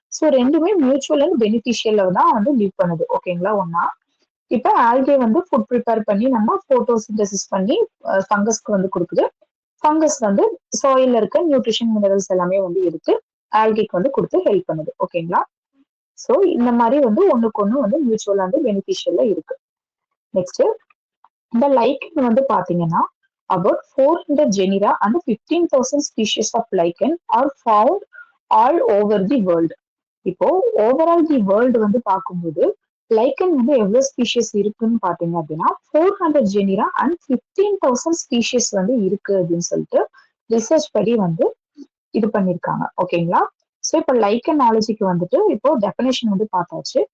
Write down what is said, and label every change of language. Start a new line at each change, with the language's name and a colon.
Tamil: So ரெண்டுமே mutual and பெனிஃபிஷியல்ல தான் வந்து லீவ் பண்ணுது. ஓகேங்களா, ஒன்னா இப்ப ஆல்கே வந்து ஃபுட் ப்ரிப்பேர் பண்ணி நம்ம போட்டோசிந்தசிஸ் பண்ணி ஃபங்கஸ்க்கு வந்து கொடுக்குது. ஃபங்கஸ் வந்து சாயில்ல இருக்க நியூட்ரிஷன் மினரல்ஸ் எல்லாமே வந்து எடுத்து ஆல்கேக்கு வந்து கொடுத்து ஹெல்ப் பண்ணுது. ஓகேங்களா, சோ இந்த மாதிரி வந்து ஒண்ணுக்கு ஒண்ணு வந்து மியூச்சுவல் அண்ட் பெனிஃபிஷியல்ல இருக்கு. நெக்ஸ்ட் இந்த லைக்கன் வந்து பாத்தீங்கன்னா
English: about 400 genera and 15,000 species of lichen are found all over the world.
Tamil: இப்போ ஓவரால் தி வேர்ல்டு வந்து பார்க்கும்போது லைக்கன் வந்து எவ்வளவு ஸ்பீஷியஸ் இருக்குன்னு பாத்தீங்க அப்படின்னா 400 ஜெனிரா அண்ட் 15,000 ஸ்பீஷியஸ் வந்து இருக்கு அப்படின்னு சொல்லிட்டு ரிசர்ச் படி வந்து இது பண்ணிருக்காங்க. ஓகேங்களா, ஸோ இப்போ லைக்கனாலஜிக்கு வந்துட்டு இப்போ டெஃபினேஷன் வந்து பார்த்தாச்சு.